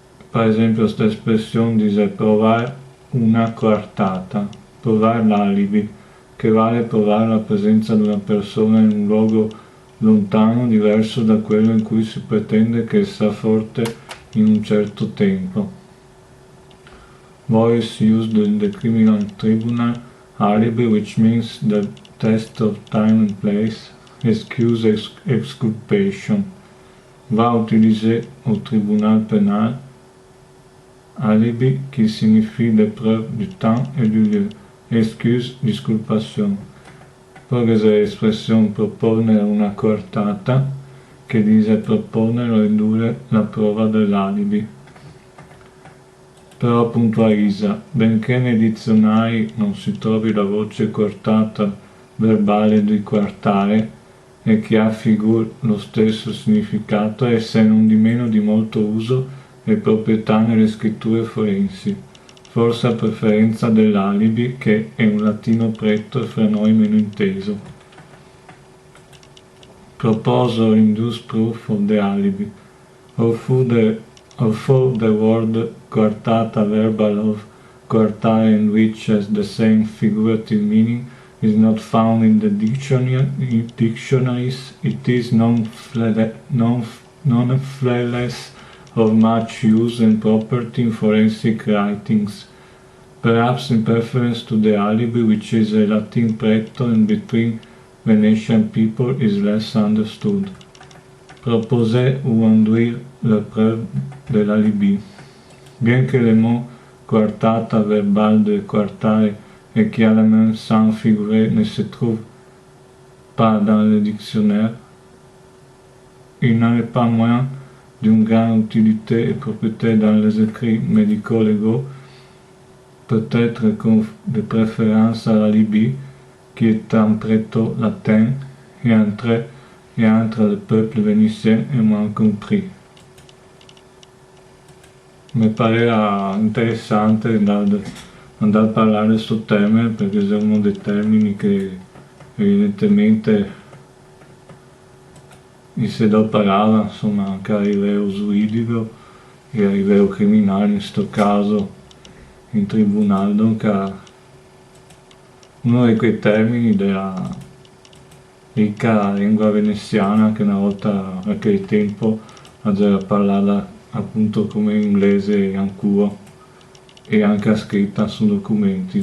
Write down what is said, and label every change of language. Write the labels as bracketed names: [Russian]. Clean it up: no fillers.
[Italian] Per esempio questa espressione dice provare una coartata, provare l'alibi, che vale provare la presenza di una persona in un luogo lontano, diverso da quello in cui si pretende che sia forte in un certo tempo. [English] Voice used in the criminal tribunal, alibi, which means the test of time and place, excuse, exculpation. [French] Va utilisé au tribunal pénal, alibi, qui signifie l'épreuve du temps et du lieu, excuse, disculpation. [Italian] Poi questa espressione proporre una coartata, che dice proporre o ridurre la prova dell'alibi. Però puntualizza, benché nei dizionari non si trovi la voce coartata verbale di quartare e che ha lo stesso significato, essa è non di meno di molto uso e proprietà nelle scritture forensi, forse a preferenza dell'alibi, che è un latino pretto e fra noi meno inteso. [English] Proposal induce proof of the alibi, although the word coartata, verbal of coartare, and which has the same figurative meaning, is not found in the dictionaries, it is nonetheless of much use and property in forensic writings, perhaps in preference to the alibi, which is a Latin pretto and between Venetian people is less understood. [French] Proposer ou induire la preuve de l'alibi. Bien que le mot coartata verbal de coartare et qui a la même sens figuré ne se trouve pas dans le dictionnaire, il n'en est pas moins d'une grande utilité et propriété dans les écrits médico-légaux, peut-être de préférence à l'alibi, qui est un pretto latin et entre le peuple vénitien est moins compris. [Italian] Mi pareva interessante andare a parlare di questo tema, perché è uno dei termini che evidentemente se lo parlava, insomma, anche a livello giuridico e a livello criminale, in questo caso in tribunale, dunque uno di quei termini della ricca lingua veneziana che una volta a quel tempo aveva parlato appunto come in inglese ancuo e anche scritta su documenti.